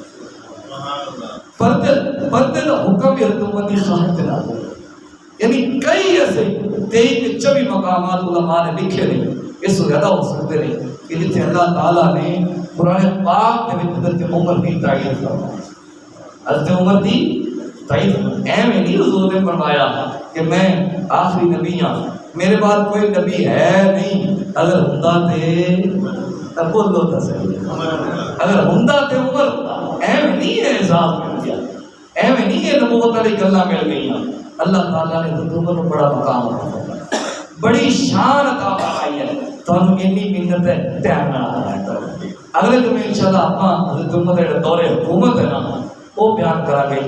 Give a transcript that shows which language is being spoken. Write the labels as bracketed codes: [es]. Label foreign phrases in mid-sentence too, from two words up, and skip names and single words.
[ur] پردے کا حکم بھی حضرت عمر کی خواہش پہ لاگو، یعنی کئی ایسے 23 مقامات علماء نے لکھے نہیں، اس سے زیادہ ہو سکتے نہیں کہ جتنے اللہ تعالیٰ نے قرآن پاک میں حضرت عمر کی تعین فرمائی۔ حضرت عمر کی تعین اہم نہیں، حضور نے فرمایا کہ میں آخری نبی ہوں، میرے بعد کوئی نبی ہے نہیں، [pa] اگر ہوندا تے [ur] بولو تو صحیح، [pa] اگر ہوندا تے [ur] عمر اہم نہیں ہے، اعزاز مل گیا، اہم نہیں ہے، [pa] نبوت والی گلاں مل گئیاں۔ [ur] اللہ تعالیٰ نے حضرت عمر کو بڑا مقام عطا فرمایا، بڑی شان عطا فرمائی ہے، تو ہم اتنی منت ہے ٹائم نہ آیا کرو۔ اگلے جمعے انشاءاللہ آپ حضرت عمر کے دور حکومت ہے نا وہ بیان کرا گے۔